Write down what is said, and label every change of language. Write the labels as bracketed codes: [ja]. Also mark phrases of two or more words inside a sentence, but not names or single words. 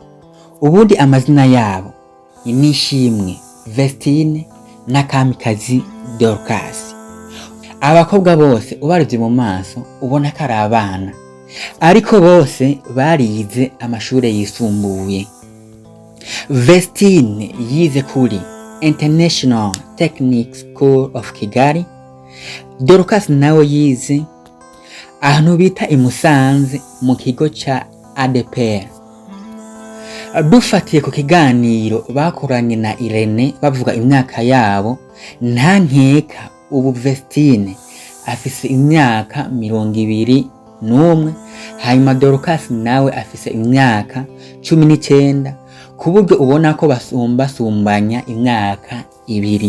[rn] Ubundi amazina yabo ni Nishimwe Vestine na Kamikazi Dorcas. Abakobwa bose ubarivye mu maso ubona ko ari abana, ariko bose barize amashure yisumbuye. Vestine yize kuri International Technical School of Kigali. Dorcas nawe yize ahantu bita i Musanze mu kigo ca ADPR. Dufatiye ku kiganiro bakoranye na Irene bavuga imyaka yabo, nta nkeka ubu Vestine afise imyaka 21, hanyuma Dorcas nawe afise imyaka 19, ku buryo ubona ko basumbanya imyaka 2.